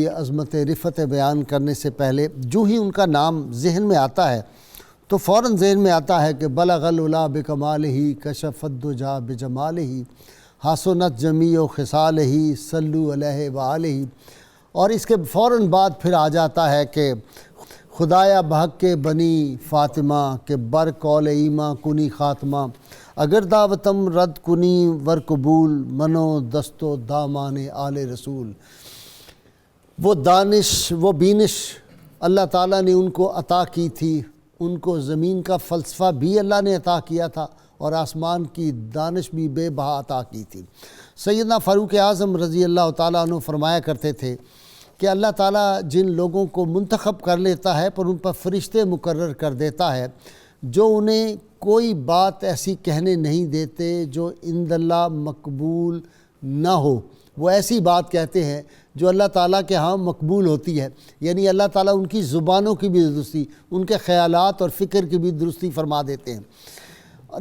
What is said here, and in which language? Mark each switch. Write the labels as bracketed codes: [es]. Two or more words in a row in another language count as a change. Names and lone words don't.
[ur] عظمت رفعت بیان کرنے سے پہلے جو ہی ان کا نام ذہن میں آتا ہے تو فوراً ذہن میں آتا ہے کہ [ar] بلغ العلا بکمالہ کشف الدجا بجمالہ حسنت جمیع خصالہ صلو علیہ وآلہ، [ur] اور اس کے فوراً بعد پھر آ جاتا ہے کہ [fa] خدایا بحق کے بنی فاطمہ کہ بر قول ایماں کنی خاتمہ، اگر دعوتم رد کنی ور قبول منو دستو دامان آل رسول۔ [ur] وہ دانش، وہ بینش اللہ تعالیٰ نے ان کو عطا کی تھی، ان کو زمین کا فلسفہ بھی اللہ نے عطا کیا تھا اور آسمان کی دانش بھی بے بہا عطا کی تھی۔ سیدنا فاروق اعظم [ar] رضی اللہ تعالیٰ عنہ [ur] فرمایا کرتے تھے کہ اللہ تعالیٰ جن لوگوں کو منتخب کر لیتا ہے پر ان پر فرشتے مقرر کر دیتا ہے جو انہیں کوئی بات ایسی کہنے نہیں دیتے جو [ar] عند اللہ [ur] مقبول نہ ہو، وہ ایسی بات کہتے ہیں جو اللہ تعالیٰ کے ہاں مقبول ہوتی ہے، یعنی اللہ تعالیٰ ان کی زبانوں کی بھی درستی، ان کے خیالات اور فکر کی بھی درستی فرما دیتے ہیں۔